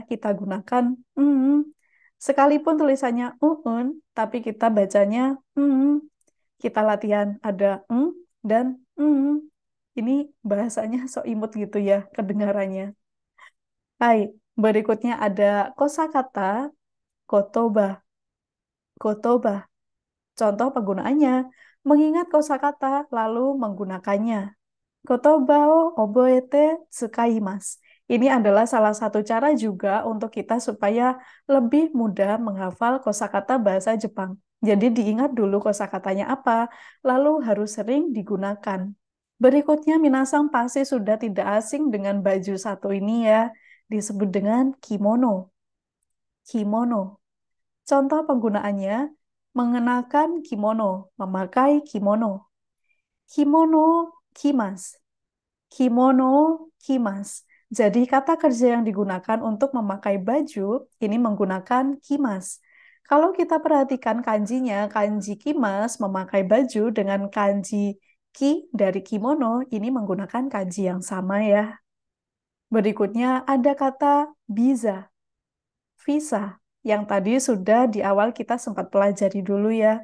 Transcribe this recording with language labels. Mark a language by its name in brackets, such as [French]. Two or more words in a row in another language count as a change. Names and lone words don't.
[Indonesian] Kita gunakan Sekalipun tulisannya tapi kita bacanya Kita latihan ada dan Ini bahasanya so imut gitu ya kedengarannya. Hai, berikutnya ada kosakata kotoba. Kotoba. Contoh penggunaannya, mengingat kosakata lalu menggunakannya. [Japanese] 言葉を覚えて使います. [Indonesian] Ini adalah salah satu cara juga untuk kita supaya lebih mudah menghafal kosakata bahasa Jepang. Jadi diingat dulu kosakatanya apa, lalu harus sering digunakan. Berikutnya, minasang pasti sudah tidak asing dengan baju satu ini ya, disebut dengan kimono. Kimono. Contoh penggunaannya, mengenakan kimono, memakai kimono. [Japanese] 着物着ます。着物着ます. [Indonesian] Jadi kata kerja yang digunakan untuk memakai baju ini menggunakan kimas. Kalau kita perhatikan kanjinya, kanji kimas memakai baju dengan kanji ki dari kimono ini menggunakan kanji yang sama ya. Berikutnya ada kata biza, visa, yang tadi sudah di awal kita sempat pelajari dulu ya.